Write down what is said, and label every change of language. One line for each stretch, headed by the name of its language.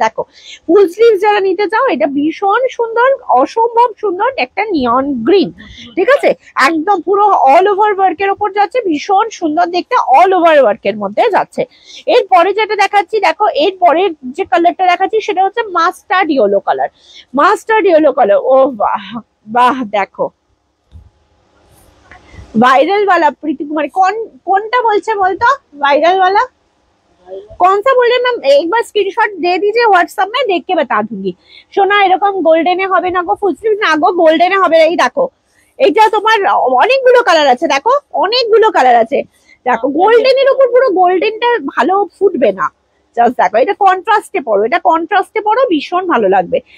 Bangla: দেখো full sleeve যারা নিতে চাও, এটা ভীষণ সুন্দর, অসম্ভব সুন্দর একটা নিয়ন গ্রিন, ঠিক আছে, একদম পুরো অল ওভার ওয়ার্কের ওপর যাচ্ছে, ভীষণ সুন্দর দেখতে, অল ওভার ওয়ার্কের মধ্যে যাচ্ছে। এরপরে যেটা দেখাচ্ছি, দেখো এরপরের যে কালারটা দেখাচ্ছি সেটা হচ্ছে mustard yellow colour, mustard yellow colour. ও বাহ বাহ, দেখো
Hindi: वायरल वाला प्रीति कुमारी, कौनटा बोलছে
Bangla: বলতো,
Hindi: वायरल वाला कौन सा बोल रहे मैम, एक बार स्क्रीनशॉट दे दीजिए व्हाट्सएप में, देख के बता दूंगी।
Bangla: সোনা এরকম গোল্ডেনে হবে না গো, ফুল স্লিভ না গো, গোল্ডেনে হবে। এই দেখো এটা তোমার অনেকগুলো কালার আছে, দেখো অনেকগুলো কালার আছে, দেখো গোল্ডেনের উপর পুরো গোল্ডেনটা ভালো ফুটবে না, জাস্ট দেখো এটা কন্ট্রাস্টে পড়ো, এটা কন্ট্রাস্টে পড়ো, ভীষণ ভালো লাগবে।